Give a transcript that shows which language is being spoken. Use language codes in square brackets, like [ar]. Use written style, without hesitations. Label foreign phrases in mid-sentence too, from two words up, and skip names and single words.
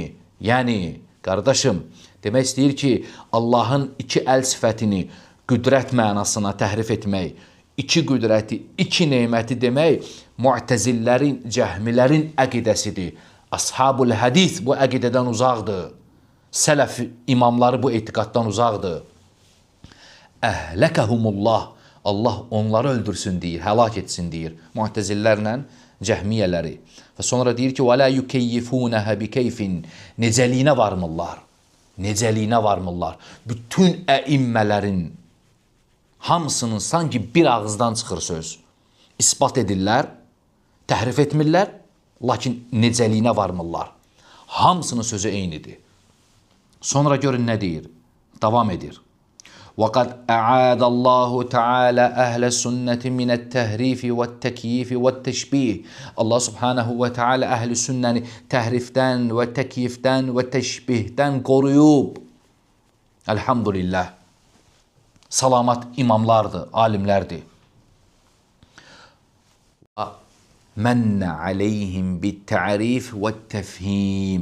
[az] Yəni, qardaşım, demək istəyir ki, Allahın iki əl sifətini qüdrət mənasına təhrif etmək, iki qüdrəti, iki neməti demək Mu'təzillərin, Cəhmilərin əqidəsidir. Ashab-ul hədis bu əqidədən uzaqdır. Sələf imamları bu etiqaddan uzaqdır. Əhləkəhumullah, Allah onları öldürsün deyir, həlak etsin deyir. Mu'təzillərlə Cəhmiyələri. Və sonra deyir ki, [ar] وَلَا يُكَيِّفُونَهَا بِكَيْفٍ [az] Necəliyinə varmırlar. Necəliyinə varmırlar. Bütün əimmələrin hamısının sanki bir ağızdan çıxır söz. İsbat edirlər, təhrif etmirlər, lakin necəliyinə varmırlar. Hamısının sözü eynidir. Sonra görün nə deyir? Davam edir. [ar] وَقَدْ أَعَادَ اللّٰهُ تَعَالَى أَهْلَ السُنَّةِ مِنَ التَّهْرِيفِ وَالتَّكْيِيفِ وَالتَّشْبِيهِ [az] Allah [ar] سبحانه وتعالى [az] əhl-i sünnəni təhrifdən və təkyifdən və təşbihdən qoruyub. Elhamdülillah. Salamat imamlardır, alimlərdir. [ar] منّ عليهم بالتعريف والتفهيم.